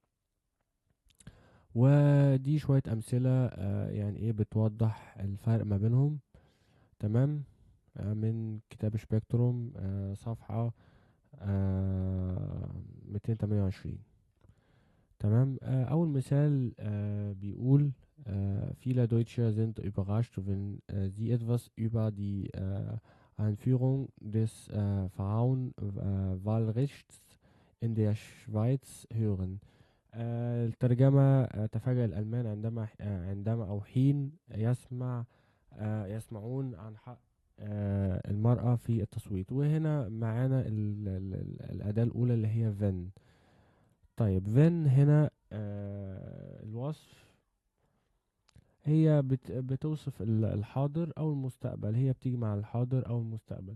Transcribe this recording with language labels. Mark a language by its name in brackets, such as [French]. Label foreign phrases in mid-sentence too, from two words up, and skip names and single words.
[Arabic] ودي شوية امثلة يعني ايه بتوضح الفرق ما بينهم. تمام. من كتاب سبيكتروم، صفحة 228. تمام. أول مثال بيقول: [German] viele Deutsche sind überrascht, wenn sie etwas über die Einführung des Frauenwahlrechts in der Schweiz hören. [Arabic] الترجمة: تفاجأ الألمان عندما أو حين يسمعون عن حق المرأة في التصويت. وهنا معانا الأداة الأولى اللي هي فين. طيب فين هنا الوصف، هي بتوصف الحاضر او المستقبل، هي بتيجي مع الحاضر او المستقبل.